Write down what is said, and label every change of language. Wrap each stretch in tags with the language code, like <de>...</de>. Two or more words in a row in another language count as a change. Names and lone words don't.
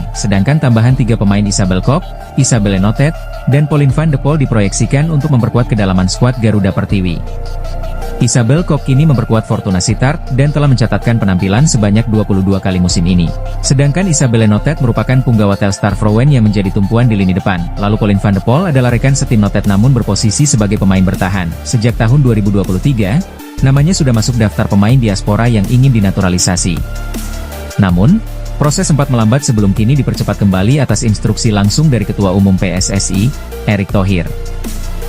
<id>Sedangkan tambahan 3 pemain Isabel Kop, Isabelle Notet, dan Pauline van de Pol diproyeksikan untuk memperkuat kedalaman skuad Garuda Pertiwi. Isabel Kop kini memperkuat Fortuna Sittard dan telah mencatatkan penampilan sebanyak 22 kali musim ini. Sedangkan Isabelle Notet merupakan punggawa Telstar Vrouwen yang menjadi tumpuan di lini depan. Lalu Pauline van de Pol adalah rekan setim Notet namun berposisi sebagai pemain bertahan. Sejak tahun 2023, namanya sudah masuk daftar pemain diaspora yang ingin dinaturalisasi. Namun, proses sempat melambat sebelum kini dipercepat kembali atas instruksi langsung dari Ketua Umum PSSI, Erick Thohir.</id>